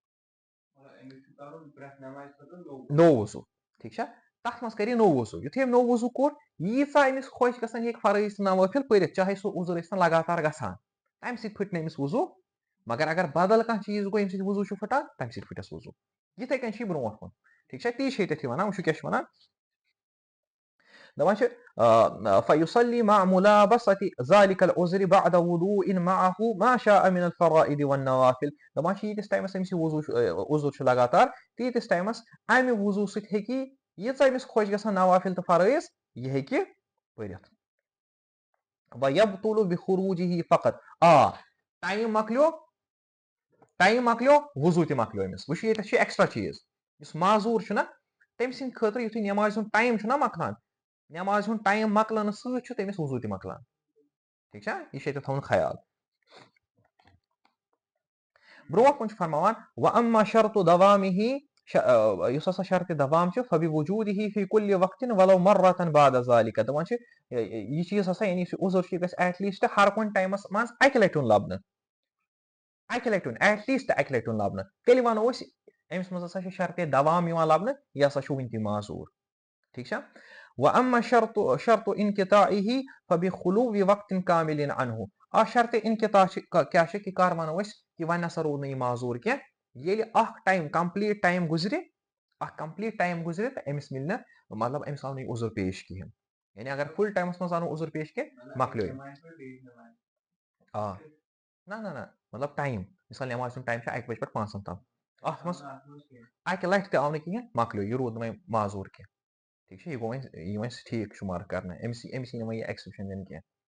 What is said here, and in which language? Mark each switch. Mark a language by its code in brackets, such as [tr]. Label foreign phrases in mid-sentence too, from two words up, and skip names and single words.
[ks] نوٚو وضوٗ ٹھیٖک چھا تَتھ منٛز کَرِ یہِ نوٚو وضوٗ یُتھُے أمۍ نوٚو وضوٗ کوٚر ییٖژاہ أمِس خۄش گژھان یہِ ہیٚکہِ فرٲیض تہٕ نوٲفِل پٔرِتھ چاہے سُہ عُذر ٲسۍتن لگاتار گژھان تَمہِ سۭتۍ پھٕٹہِ نہٕ أمِس وضوٗ مگر اگر بدل کانٛہہ چیٖز گوٚو ییٚمہِ سۭتۍ وضوٗ چھُ پھٕٹان تَمہِ سۭتۍ پھٕٹٮ۪س وضوٗ یِتھَے کٔنۍ چھُ یہِ برونٛٹھ کُن ٹھیٖک چھا تی چھِ ییٚتٮ۪تھ یہِ وَنان وٕچھِو کیٛاہ چھِ وَنان دَپان چھِ [ar] فَيُصَلِّي مَعَ مُلَابَسَةِ ذَلِكَ الْعُذْرِ بَعْدَ وُضُوءٍ مَعَهُ مَا شَاءَ مِنَ الْفَرَائِضِ وَالنَّوَافِلِ [ks] دَپان چھِ ییٖتِس ٹایمَس أمِس یہِ وضوٗ عُذر چھُ لگاتار تیٖتِس ٹایمَس اَمہِ وضوٗ سۭتۍ ہیٚکہِ ییٖژاہ أمِس خۄش گژھان نوافِل تہٕ فرٲیض یہِ ہیٚکہِ پٔرِتھ [ar] وَيَبْطُلُ بِخُروٗجِهِ [ks] فقط ٹایم مۄکلیو وضوٗ تہِ مۄکلیو أمِس وٕچھِو ییٚتٮ۪تھ چھُ ایٚکٕسٹرا چیٖز یُس معذوٗر چھُنہ تٔمۍ سٕنٛدِ خٲطرٕ یُتھُے نٮ۪مازِ ہُنٛد ٹایم چھُنہ مۄکلان نٮ۪مازِ ہُنٛد ٹایم مۄکلنہٕ سۭتۍ چھُ تٔمِس وضوٗ تہِ مۄکلان ٹھیٖک چھا یہِ چھُ ییٚتٮ۪تھ تھاوُن خیال برونٛٹھ کُن چھُ فرماوان [ar] وَأَمَّا شَرْطُ دَوَامِهِ [ks] یُس ہسا شرطِ دَوام چھُ [ar] فَبِوُجوٗدِهِ فی کُلِّ وقتٍ وَلَو مَرَّةً بَعْدَ ذَلِكَ [ks] دَپان چھِ یہِ چیٖز ہسا یعنی یُس یہِ عُذر چھُ یہِ گژھِ [en] at least [ks] ہر کُنہِ ٹایمَس منٛز اَکہِ لَٹہِ یُن لَبنہٕ [en] at least [ks] اَکہِ لَٹہِ یُن لَبنہٕ تیٚلہِ وَنو أسۍ أمِس منٛز ہسا چھِ شرطِ دَوام یِوان لَبنہٕ یہِ ہسا چھُ وٕنہِ تہِ معذوٗر ٹھیٖک چھا [ar] وَأَمَّا شَرْطُ اِنقِطاعِهِ فَبِخُلُوِّ وَقْتٍ کامِلٍ عَنْهُ [ks] شرطِ اِنقِطاع چھِ کیٛاہ چھِ کہِ کر وَنو أسۍ کہِ وۄنۍ نسا روٗد نہٕ یہِ معذوٗر کینٛہہ ییٚلہِ اکھ ٹایم [en] complete time [ks] گُزرِ تہٕ أمِس مِلہِ نہٕ مطلب أمِس آو نہٕ یہِ عُذر پیش کِہیٖنۍ یعنی اگر فُل ٹایمَس منٛز آو نہٕ عُذر پیش کینٛہہ مۄکلیو نہ مطلب ٹایم مِثال نٮ۪مازِ ہُنٛد ٹایم چھُ 1 بجہِ پٮ۪ٹھ 5 تام اَتھ منٛز اَکہِ لَٹہِ تہِ آو نہٕ کِہیٖنۍ مۄکلیو یہِ روٗد نہٕ وۄنۍ معذوٗر کینٛہہ ٹھیٖک چھا یہِ گوٚو وۄنۍ یہِ وۄنۍ ٹھیٖک شُمار کرنہٕ أمِس یی نہٕ وۄنۍ یہِ ایٚکسیپشن دِنہٕ کینٛہہ